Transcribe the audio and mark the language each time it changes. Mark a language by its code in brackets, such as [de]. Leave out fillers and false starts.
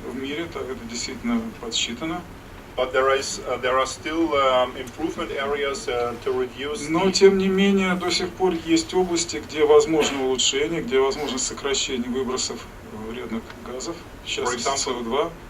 [ru] В мире это действительно подсчитано. [en] But there are still improvement areas to reduce. [ru] Но тем не менее до сих пор есть области, где возможно улучшение, где возможно сокращение выбросов вредных газов, в частности CO2.